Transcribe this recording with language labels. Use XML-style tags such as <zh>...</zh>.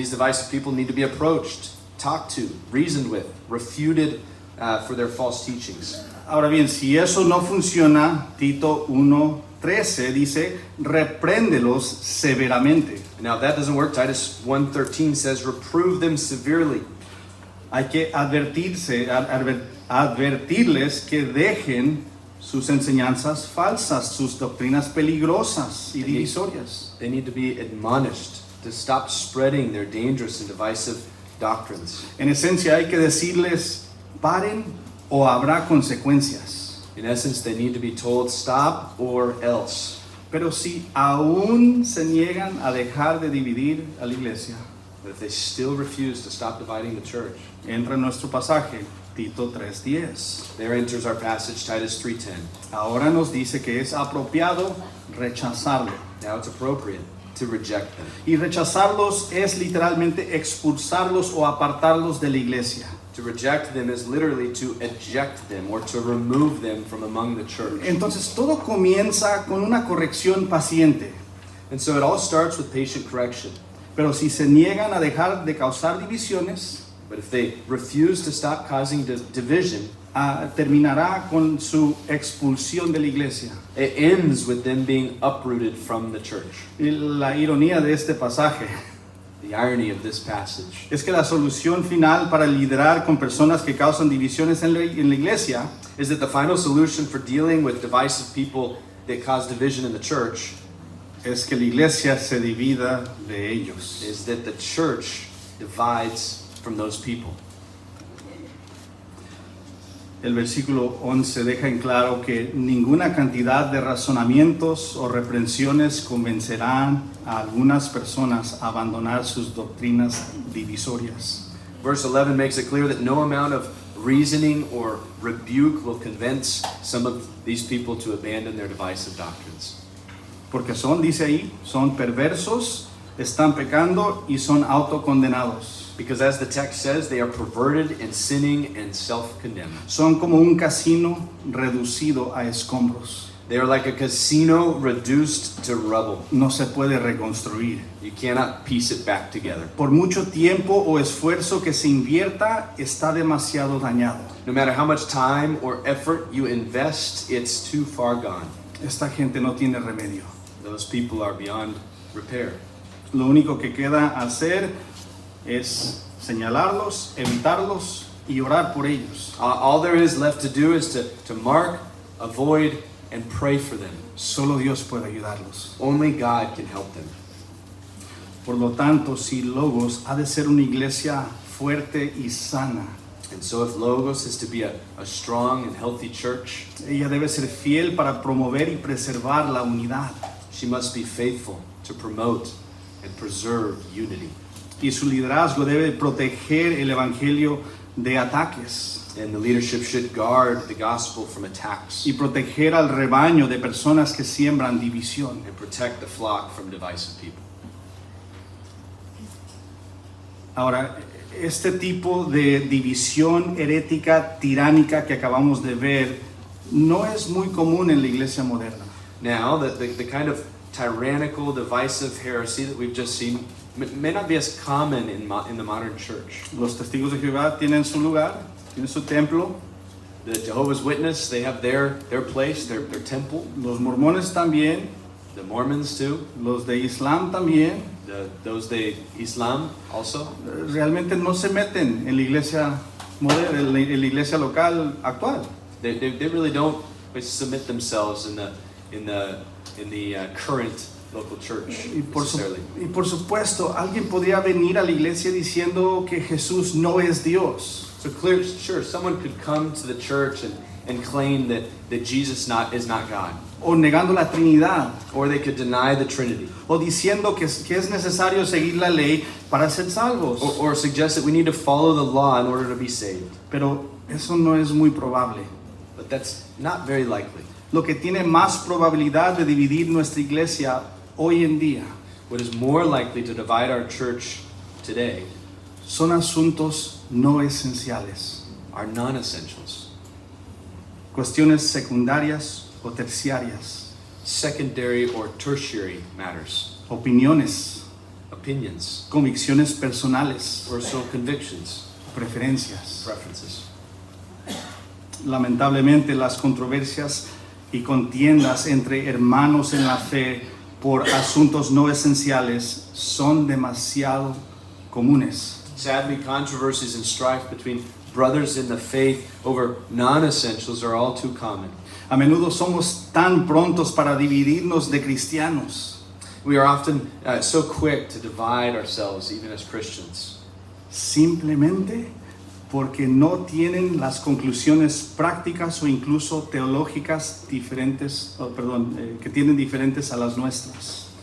<en>These divisive people need to be approached, talked to, reasoned with, refuted for their false teachings.</en> <es>Ahora bien, si eso no funciona, Tito 1:13 dice, repréndelos severamente.</es> <en>Now if that doesn't work, Titus 1:13 says reprove them severely.</en> <es>Hay que advertirles que dejen sus enseñanzas falsas, sus doctrinas peligrosas y divisorias.</es> <en>They need to be admonished to stop spreading their dangerous and divisive doctrines.</en> <es>En esencia hay que decirles, paren o habrá consecuencias.</es> <en>In essence, they need to be told stop or else.</en> <es>Pero si aún se niegan a dejar de dividir a la iglesia,</es> <en>But if they still refuse to stop dividing the church,</en> <es>entra en nuestro pasaje, Tito 3:10.</es> <en>there enters our passage, Titus 3:10.</en> <es>Ahora nos dice que es apropiado rechazarlo.</es> <en>Now it's appropriate to reject them.</en> <es>Y rechazarlos es literalmente expulsarlos o apartarlos de la iglesia.</es> <en>To reject them is literally to eject them or to remove them from among the church.</en> <es>Entonces todo comienza con una corrección paciente.</es> <en>And so it all starts with patient correction.</en> <es>Pero si se niegan a dejar de causar divisiones,</es> <en>But if they refuse to stop causing division,</en> <es>terminará con su expulsión de la iglesia.</es> <en>it ends with them being uprooted from the church.</en> <es>Y la ironía de este pasaje</es> <en>The irony of this passage</en> <es>es que la solución final para liderar con personas que causan divisiones en la iglesia</es> <en>is that the final solution for dealing with divisive people that cause division in the church</en> <es>es que la iglesia se divida de ellos.</es> <en>is that the church divides from those people.</en> <es>El versículo 11 deja en claro que ninguna cantidad de razonamientos o reprensiones convencerán a algunas personas a abandonar sus doctrinas divisorias.</es> <en>Verse 11 makes it clear that no amount of reasoning or rebuke will convince some of these people to abandon their divisive doctrines.</en> <es>Porque dice ahí, son perversos, están pecando y son autocondenados.</es> <en>Because as the text says, they are perverted and sinning and self-condemned.</en> <es>Son como un casino reducido a escombros.</es> <en>They are like a casino reduced to rubble.</en> <es>No se puede reconstruir.</es> <en>You cannot piece it back together.</en> <es>Por mucho tiempo o esfuerzo que se invierta, está demasiado dañado.</es> <en>No matter how much time or effort you invest, it's too far gone.</en> <es>Esta gente no tiene remedio.</es> <en>Those people are beyond repair.</en> <es>Lo único que queda hacer es señalarlos, evitarlos y orar por ellos.</es> <en>All there is left to do is to mark, avoid, and pray for them.</en> <es>Solo Dios puede ayudarlos.</es> <en>Only God can help them.</en> <es>Por lo tanto, si Logos ha de ser una iglesia fuerte y sana,</es> <en>And so if Logos is to be a strong and healthy church,</en> <es>ella debe ser fiel para promover y preservar la unidad.</es> <en>she must be faithful to promote and preserve unity.</en> <es>Y su liderazgo debe proteger el evangelio de ataques</es> <en>And the leadership should guard the gospel from attacks</en> <es>y proteger al rebaño de personas que siembran división.</es> <en>and protect the flock from divisive people.</en> <es>Ahora, este tipo de división herética, tiránica que acabamos de ver, no es muy común en la iglesia moderna.</es> <en>Now, the kind of tyrannical, divisive heresy that we've just seen may not be as common in the modern church.</en> <es>Los testigos de Jehová tienen su lugar, tienen su templo.</es> <en>The Jehovah's Witness, they have their place, their temple.</en> <es>Los mormones también,</es> <en>The Mormons too.</en> <es>los de Islam también.</es> <en>Those de Islam also.</en> <es>Realmente no se meten en la iglesia moderna, en la iglesia local actual.</es> <en>They really don't submit themselves in the current local church necessarily.</en> <es>Y por supuesto, alguien podría venir a la iglesia diciendo que Jesús no es Dios.</es> <en>So sure, someone could come to the church and claim that Jesus is not God.</en> <es>O negando la Trinidad.</es> <en>Or they could deny the Trinity.</en> <es>O diciendo que es necesario seguir la ley para ser salvos.</es> <en>Or suggest that we need to follow the law in order to be saved.</en> <es>Pero eso no es muy probable.</es> <en>But that's not very likely.</en> <es>Lo que tiene más probabilidad de dividir nuestra iglesia hoy en día</es> <en>What is more likely to divide our church today</en> <es>son asuntos no esenciales,</es> <en>are non-essentials,</en> <es>cuestiones secundarias o terciarias,</es> <en>secondary or tertiary matters,</en> <es>opiniones,</es> <en>opinions,</en> <es>convicciones personales,</es> <en>personal convictions,</en> <es>preferencias.</es> <en>preferences.</en> <es>Lamentablemente, las controversias y contiendas entre hermanos en la fe por asuntos no esenciales son demasiado comunes.</es> <en>Sadly, controversies and strife between brothers in the faith over non-essentials are all too common.</en> <es>A menudo somos tan prontos para dividirnos de cristianos,</es> <en>We are often so quick to divide ourselves, even as Christians,</en> <es>simplemente porque no tienen las conclusiones prácticas o incluso teológicas diferentes, que tienen diferentes a las nuestras.</es>